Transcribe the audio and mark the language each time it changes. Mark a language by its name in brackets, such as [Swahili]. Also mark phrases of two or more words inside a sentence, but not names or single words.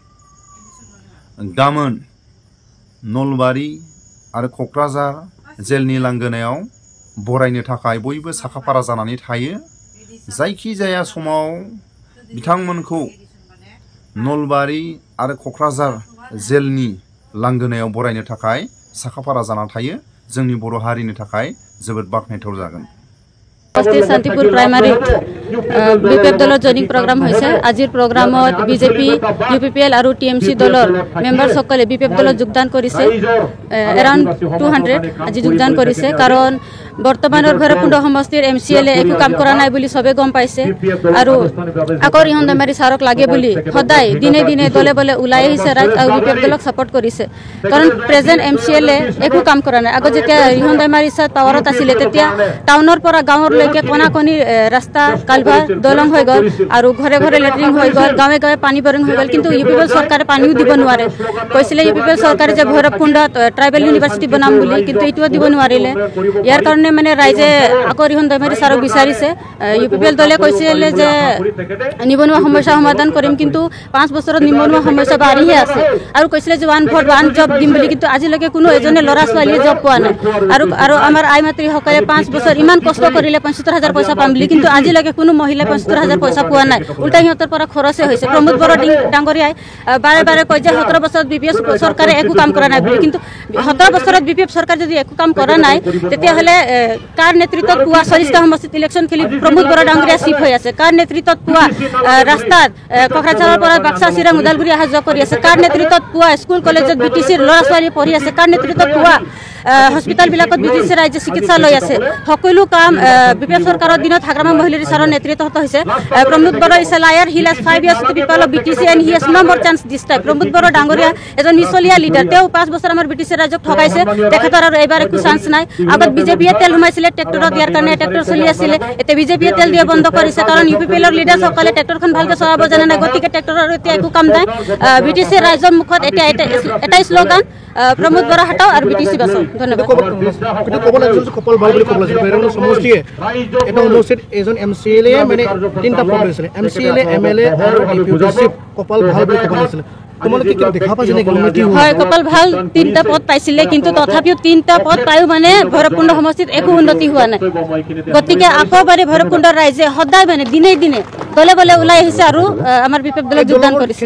[Bodo] गाबोन नलबारि आरो क'क्राझार जेलनि लांगोनायाव बरायनो थाखाय बयबो साखाफारा जानानै थायो जायखिजाया समाव बिथांमोनखौ नलबारि आरो क'क्राझार जेलनि लांगोनायाव बरायनो थाखाय साखाफारा जानानै थायो जोंनि बर' हारिनि थाखाय जोबोद बाखनायथाव जागोन [Assamese] সমষ্টিৰ শান্তিপুৰ প্ৰাইমাৰী বিপিএফ দলৰ [English] joining program [Assamese] হৈছে আজিৰ প্ৰোগ্ৰামত বিজেপি ইউপিপিএল আৰু টিএমচি দলৰ মেম্বাৰ সকলে বিপিএফ দলৰ যোগদান কৰিছে অৰাউণ্ড 200 আজি যোগদান কৰিছে কাৰণ বৰ্তমানৰ ভৈৰৱকুণ্ড সমষ্টিৰ এমচিএলএ একো কাম কৰা নাই বুলি সবে গম পাইছে আৰু আকৌ ইহন দৈমাৰী চাৰক লাগে বুলি সদায় দিনে দিনে দলে বলে ওলাই আহিছে ৰাজ আৰু বিপিএফ দলক চাপোৰ্ট কৰিছে কাৰণ প্ৰেজেণ্ট এমচিএলএ একো কাম কৰা নাই আগতে যেতিয়া ইহন দৈমাৰী চাৰ পাৱাৰত আছিল তেতিয়া টাউনৰ পৰা গাঁৱৰ লৈকে কোনো কোনো ৰাস্তা কালভাৰ্ট দলং হৈ গ'ল আৰু ঘৰে ঘৰে লেট্ৰিন হৈ গ'ল গাঁৱে গাঁৱে পানী বৰিং হৈ গ'ল কিন্তু ইউপিপিএল চৰকাৰে পানী দিব নোৱাৰে কৈছিলে ইউপিপিএল চৰকাৰে যে ভৈৰৱকুণ্ড ট্ৰাইবেল ইউনিভাৰ্চিটি বনাম বুলি কিন্তু ইটোও দিব নোৱাৰিলে যাৰ কাৰণে মানে ৰাইজে আকৌ ইহন দৈমাৰী চাৰক বিচাৰিছে ইউপিপিএল দলে কৈছিলে যে নিবনুৱা সমস্যা সমাধান কৰিম কিন্তু 5 বছৰত নিবনুৱা সমস্যা বাঢ়িহে আছে আৰু কৈছিলে যে 1 ভোট 1 জব দিম বুলি কিন্তু আজিলৈকে কোনো এজনে লৰা ছোৱালীয়ে জব পোৱা নাই আৰু আমাৰ আই মাতৃ সকলে 5 বছৰ ইমান কষ্ট কৰিলে 75000 পইচা পাম বুলি কিন্তু আজিলৈকে কোনো মহিলা 75000 পইচা পোৱা নাই উল্টা হিহঁতৰ পৰা খৰচে হৈছে প্ৰমোদ বড় ডাঙৰীয়াই বাৰে বাৰে কয় যে 17 বছৰত বিপিএফ চৰকাৰে একো কাম কৰা নাই বুলি কিন্তু 17 বছৰত বিপিএফ চৰকাৰ যদি একো কাম কৰা নাই তেতিয়া হলে কাৰ নেতৃত্বত পুৱা 40টা সমষ্টিত ইলেকশন খেলি প্ৰমোদ বড় ডাঙৰীয়া চিফ হৈ আছে কাৰ নেতৃত্বত পুৱা ৰাস্তাত কখৰাচাৰৰ পৰা বাক্সা চিৰাং উদালগুৰি অহা যোৱা কৰি আছে কাৰ নেতৃত্বত পুৱা স্কুল কলেজত বিটিচিৰ ল'ৰা ছোৱালী পঢ়ি আছে কাৰ নেতৃত্বত পুৱা হস্পিটাল বিলাকত বিটিচি ৰাজ্য চিকিৎসালয় আছে সকলো কাম বিপিএফ সরকারের দিনত হাগ্রামা মহিলার সাৰৰ নেতৃত্বত হৈছে প্রমোদ বড় [English] is a liar he has 5 years to people of BTC and he has no more chance this time [Assamese] প্রমোদ বড় ডাঙৰীয়া এজন মিছলিয়া লিডার তেও 5 বছর আমাৰ বিটিসি ৰাজ্যক ঠগাইছে তেখেতৰ আৰু এবাৰ একো চান্স নাই আগত বিজেপিয়ে তেল হুমাইছিলে ট্ৰেক্টৰত দিয়াৰ কাৰণে ট্ৰেক্টৰ চলি আছিল এতে বিজেপিয়ে তেল দিয়া বন্ধ কৰিছে কাৰণ ইউপিপিএলৰ লিডাৰ সকলে ট্ৰেক্টৰখন ভালকৈ চলাব জানে নাই গতিকে ট্ৰেক্টৰৰ এতিয়া একো কাম নাই বিটিসি ৰাজ্যৰ মুখত এটাই স্লোগান [Hindi] प्रमोद बड़ा हटाओ और बीटीसी बसो धन्यवाद [Assamese] कपाल ভাল বুলি কবলা ভৈৰৱকুণ্ড সমষ্টিয়ে এটা অনুষ্ঠিত এজন এমসিএলএ মানে তিনটা পদ আছে এমসিএলএ এমএলএ আৰু ডিপুটি কপাল ভাল বুলি কবলা আছে তোমালোকে কি দেখা পাইছে নে কমিটি হয় কপাল ভাল তিনটা পদ পাইছিলে কিন্তু তথাপিও তিনটা পদ পায়ো মানে ভৈৰৱকুণ্ড সমষ্টিত একো উন্নতি হোৱা নাই গতিকে আকবাৰে ভৈৰৱকুণ্ড ৰাইজে সদায় মানে দিনে দিনে দলে বলে ওলাই আহিছে আৰু আমাৰ বিপেপ দলে যোগদান কৰিছে